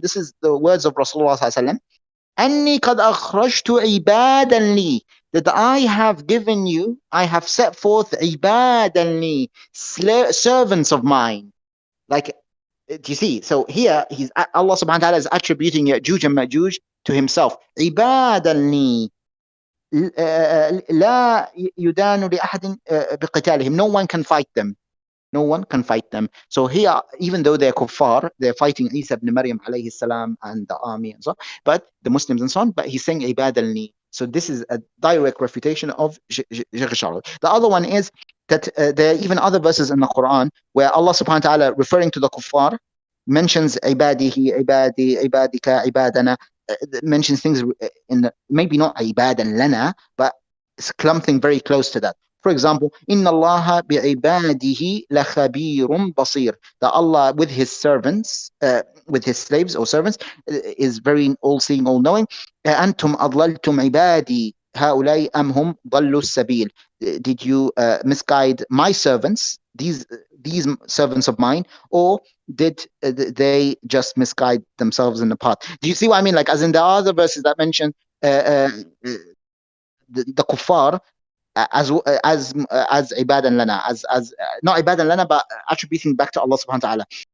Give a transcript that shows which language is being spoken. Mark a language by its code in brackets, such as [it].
[en] This is the words of Rasulullah sallallahu alaihi wasallam. [ar] أَنِّي قَدْ أَخْرَجْتُ عِبَادًا لِي, [en] that I have set forth [ar] عِبَادًا لِي, [en] servants of mine. Like, do you see? So here, Allah subhanahu wa ta'ala is attributing Ya'juj and Ma'juj to himself. [ar] عِبَادًا لِي لا يدان لأحد بقتالهم. [en] No one can fight them. So here, even though they're kuffar, they're fighting Isa ibn Maryam alayhi salam and the army and so on, but the Muslims and so on, but he's saying ibadan li. So this is a direct refutation of Sheikh Sharawi. The other one is that there are even other verses in the Quran where Allah subhanahu wa ta'ala, referring to the kuffar, mentions ibadihi, ibadi, ibadika, ibadana, mentions things in the, maybe not ibadan lana, but something very close to that. For example, [ar] Inna Allah bi'ibadihi lakhabirun basir. [en] That Allah with his servants, with his slaves or servants, is very all-seeing, all-knowing. [ar] Antum adlaltum ibadi هؤلاء أم هم ضلوا السبيل. [en] Did you misguide my servants, these servants of mine, or did they just misguide themselves in the path? Do you see what I mean? Like, as in the other verses that mention the kuffar as ibadan lana, as not ibadan lana, but attributing back to Allah subhanahu wa ta'ala.